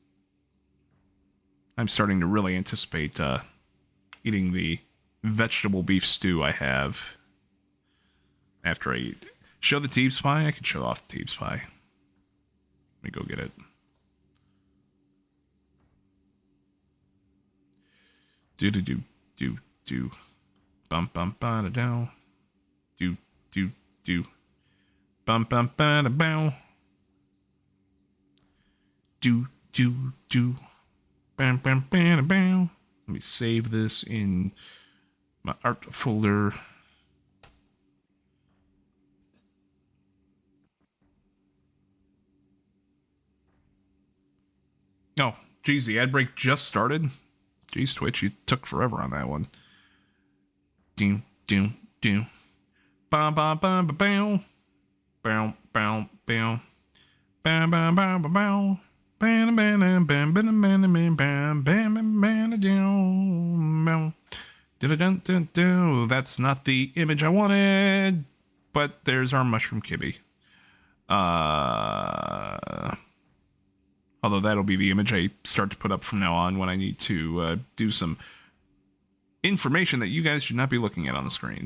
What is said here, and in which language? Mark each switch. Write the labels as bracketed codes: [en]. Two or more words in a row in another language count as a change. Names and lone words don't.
[en] I'm starting to really anticipate eating the vegetable beef stew I have after I eat. Show the Teebs pie? I could show off the Teebs pie. Let me go get it. Do. Bump ba da down. Do. Bump ba da bow. Do. Bam ba da bow. Let me save this in my art folder. Oh, geez, the ad break just started. Jeez, Twitch, you took forever on that one. Do. Ba ba ba ba bow. Bow. Bam ba ba ba bow. Bam bam bam bam bam bam bam bam down. That's not the image I wanted, but there's our mushroom kibby. Although that'll be the image I start to put up from now on when I need to do some information that you guys should not be looking at on the screen.